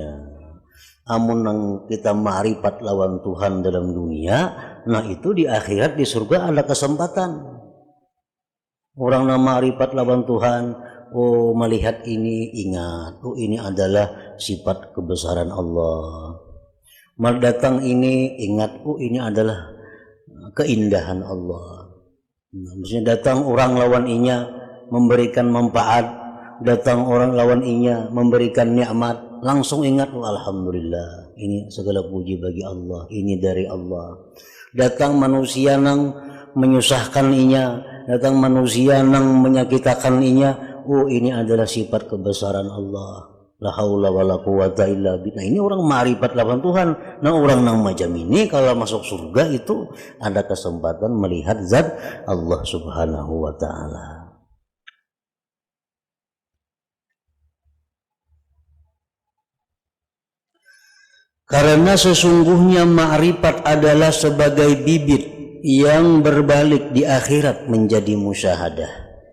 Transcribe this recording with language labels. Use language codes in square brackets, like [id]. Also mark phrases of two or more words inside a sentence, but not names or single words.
[bjn] Amun yang kita ma'rifat lawan Tuhan dalam dunia, nah itu di akhirat di surga ada kesempatan. Orang yang ma'rifat lawan Tuhan, oh melihat ini ingat, oh ini adalah sifat kebesaran Allah. Datang ini ingat, oh ini adalah keindahan Allah. Nah, maksudnya datang orang lawan inya memberikan manfaat, datang orang lawan inya memberikan nikmat, langsung ingat, oh, alhamdulillah, ini segala puji bagi Allah, ini dari Allah. Datang manusia nang menyusahkan inya, datang manusia nang menyakitkan inya, oh ini adalah sifat kebesaran Allah. [ar] La haula wala quwata illa billah. [bjn] Ini orang ma'rifat lawan Tuhan. Nah, orang nang macam ini kalau masuk surga itu ada kesempatan melihat zat Allah [ar] Subhanahu wa taala. [id] Karena sesungguhnya ma'rifat adalah sebagai bibit yang berbalik di akhirat menjadi musyahadah.